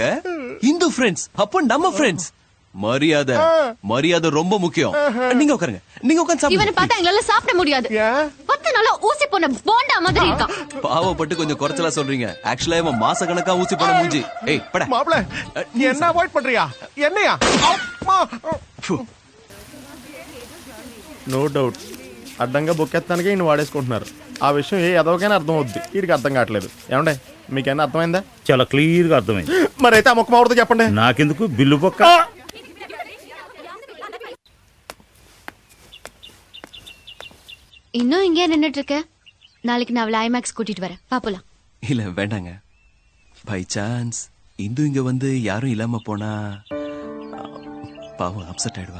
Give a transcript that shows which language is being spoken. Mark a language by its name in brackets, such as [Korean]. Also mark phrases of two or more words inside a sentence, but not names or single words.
[Tamil] இந்து ஃப்ரெண்ட்ஸ். அப்போ நம்ம ஃப்ரெண்ட்ஸ். மரியாதை ரொம்ப முக்கியம். நீங்க உட்காருங்க. நீங்க உட்கார்ந்து இவனை சாப்பிடுங்க. பார்த்தா எங்களால சாப்பிட முடியாது. 10 நாளா ஊசி போன போண்டா மாதிரி இருக்கான். பாவப்பட்டு கொஞ்சம் குறைச்சலா சொல்றீங்க. ஆக்சுவலா இவன் மாச கணக்கா ஊசி போன மூஞ்சி. ஏய் பட. மாப்ள நீ என்ன அவாய்ட் பண்றியா? என்னையா? [Telugu] నో డౌట్ అడ్డంగా బొక్కెత్తానికే ఈయన వాడేసుకుంటున్నారు. ఆ విషయం ఏ ఎదవకైనా అర్థం అవుద్ది. వీడికి అర్థం కావట్లేదు. ఏమండే మీకైనా అర్థమైందా? చాలా క్లియర్ గా అర్థమైంది. మరైతే ఆ మొక్క మావడతో చెప్పండి. నాకెందుకు బిల్లు పొక్క. [Tamil] இன்னும் இங்கே நின்னுட்டு இருக்க? நாளைக்கு நான் அவளை ஐமேக்ஸ் கூட்டிட்டு வரேன். பாப்பலாம். இல்ல வேண்டாங்க. [English] by chance [Tamil] இந்து இங்க வந்து யாரும் இல்லாம போனா பாவம் அப்செட் ஆயிடுவா.